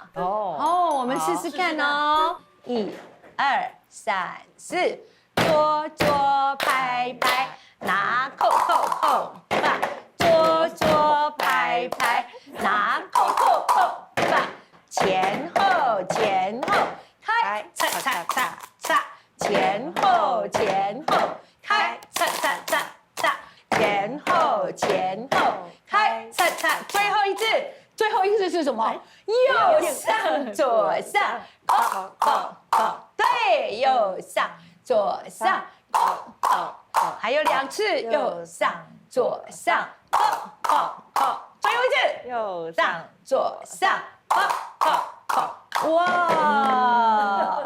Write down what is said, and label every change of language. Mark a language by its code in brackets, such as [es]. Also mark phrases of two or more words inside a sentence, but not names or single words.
[zh] 哦，我們試試看哦。1、2、3、4，左拍拍，拿扣，把左拍拍，拿扣，把前後，開，擦，前後，開，擦，前後，開，擦，最後一次是什麼？右上左上，對，右上左上，還有2次，右上左上，最後一次，右上左上， 哇，